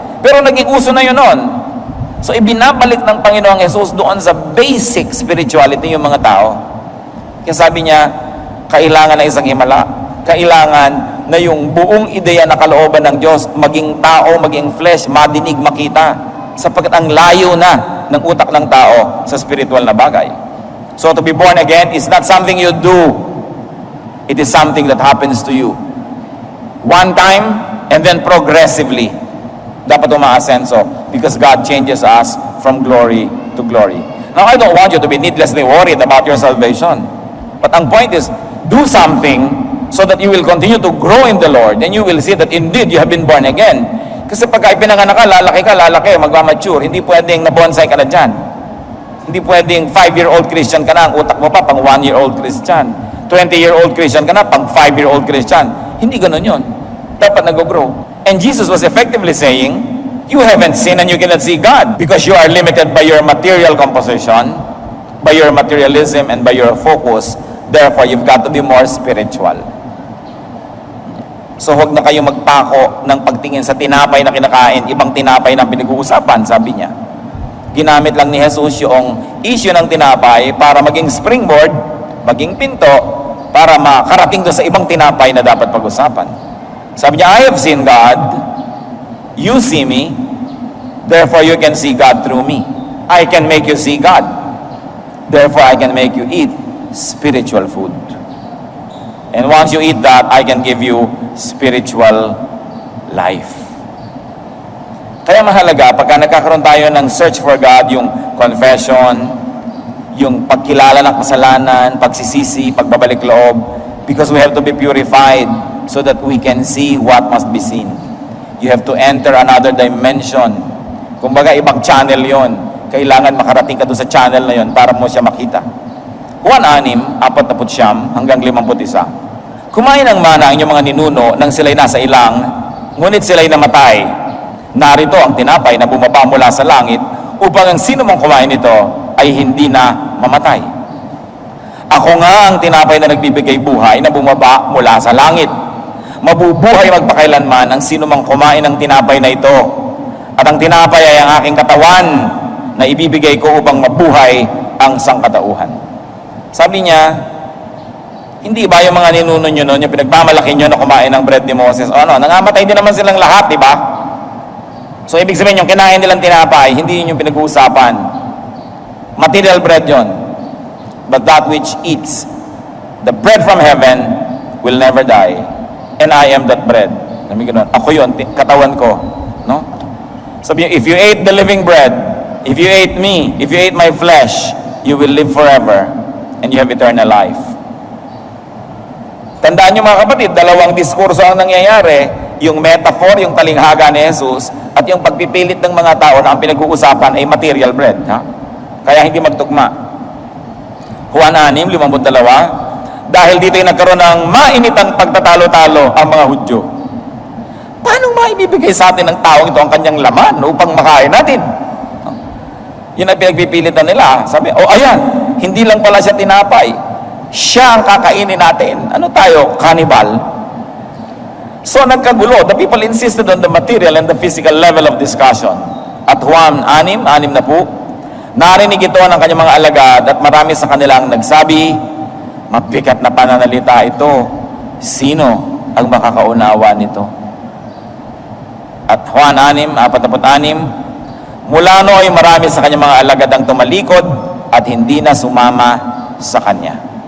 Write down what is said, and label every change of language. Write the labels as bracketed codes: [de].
[tl] Pero naging uso na yun noon. So ibinabalik ng Panginoong Jesus doon sa basic spirituality yung mga tao. Kaya sabi niya, kailangan na isang himala. Kailangan na yung buong ideya na kalooban ng Diyos, maging tao, maging flesh, madinig, makita. Sapagkat ang layo na ng utak ng tao sa spiritual na bagay. [en] So to be born again is not something you do. It is something that happens to you. One time and then progressively. [tl] Dapat umaasenso [en] because God changes us from glory to glory. Now, I don't want you to be needlessly worried about your salvation. But [tl] ang [en] point is, do something so that you will continue to grow in the Lord and you will see that indeed you have been born again. [tl] Kasi pagka ipinanganak ka, lalaki, magmamature. Hindi pwedeng na-bonsai ka na dyan. Hindi pwedeng 5-year-old Christian ka na, ang utak mo pa pang 1-year-old Christian. 20-year-old Christian ka na, pang 5-year-old Christian. Hindi ganun yun. Dapat nag-grow. [en] And Jesus was effectively saying, you haven't seen and you cannot see God because you are limited by your material composition, by your materialism, and by your focus. Therefore, you've got to be more spiritual. [tl] So, huwag na kayong magpako ng pagtingin sa tinapay na kinakain, ibang tinapay na pinag-uusapan, sabi niya. Ginamit lang ni Jesus yung issue ng tinapay para maging springboard, maging pinto, para makarating doon sa ibang tinapay na dapat pag-usapan. Sabi niya, [en] I have seen God, you see me, therefore you can see God through me. I can make you see God, therefore I can make you eat spiritual food. And once you eat that, I can give you spiritual life. [tl] Kaya mahalaga, pagka nagkakaroon tayo ng [en] search for God, [tl] yung confession, yung pagkilala ng kasalanan, pagsisisi, pagbabalik loob, [en] because we have to be purified so that we can see what must be seen. You have to enter another dimension. [tl] Kumbaga, ibang channel yon. Kailangan makarating ka doon sa channel na yon para mo siya makita. Juan 6, 49 hanggang 51. Kumain ng mana ang inyong mga ninuno nang sila'y nasa ilang, ngunit sila'y namatay. Narito ang tinapay na bumaba mula sa langit upang ang sino mang kumain nito ay hindi na mamatay. Ako nga ang tinapay na nagbibigay buhay na bumaba mula sa langit. Mabubuhay magpakailanman ang sino mang kumain ng tinapay na ito. At ang tinapay ay ang aking katawan na ibibigay ko upang mabuhay ang sangkatauhan. Sabi niya, hindi ba yung mga ninuno nyo noon, yung pinagmamalaki nyo na kumain ng bread ni Moses, o ano, nangamatay din naman silang lahat, di ba? So, ibig sabihin yung kinain nilang tinapay, hindi yun yung pinag-uusapan. Material bread yon. [en] But that which eats the bread from heaven will never die. And I am that bread. [tl] Sabi ganoon, ako yun, katawan ko. No? Sabi niyo, [en] if you ate the living bread, if you ate me, if you ate my flesh, you will live forever and you have eternal life. [tl] Tandaan niyo mga kapatid, dalawang diskurso ang nangyayari, yung metaphor, yung talinghaga ni Jesus, at yung pagpipilit ng mga tao na ang pinag-uusapan ay material bread. Ha? Kaya hindi magtugma. Juan 6, 52, dahil dito ay nagkaroon ng mainitang pagtatalo-talo ang mga Hudyo. Paano maibibigay sa atin ng taong ito ang kanyang laman upang makain natin? Yun ang pinagpipilitan nila. Sabi, ayan, hindi lang pala siya tinapay. Siya ang kakainin natin. Ano tayo? Cannibal? So nagkagulo. [en] The people insisted on the material and the physical level of discussion. [tl] At Juan 6 na po, narinig ito ng kanyang mga alagad at marami sa kanilang nagsabi, mabigat na pananalita ito. Sino ang makakaunawa nito? At Juan 6, 46, mula nooy marami sa kanyang mga alagad ang tumalikod at hindi na sumama sa kanya.